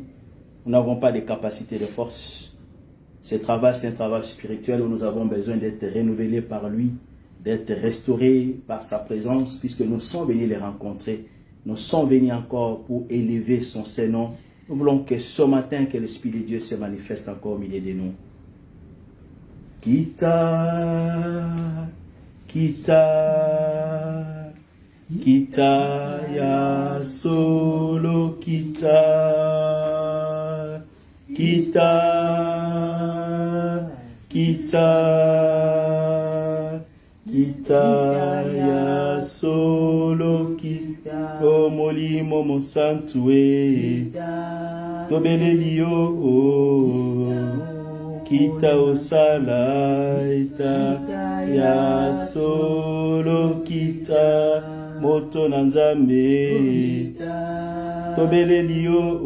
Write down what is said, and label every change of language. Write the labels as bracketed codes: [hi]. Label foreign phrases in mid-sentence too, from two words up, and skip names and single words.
[fr] Nous n'avons pas de capacité de force. Ce travail, c'est un travail spirituel où nous avons besoin d'être renouvelés par lui, d'être restaurés par sa présence, puisque nous sommes venus les rencontrer. Nous sommes venus encore pour élever son Saint-Nom. Nous voulons que ce matin, que l'Esprit de Dieu se manifeste encore au milieu de nous. [ln] Kita ya solo kita ya solo kita o molimo mosantue tobelelio kita osala ita ya solo kita moto na nzambe tobelelio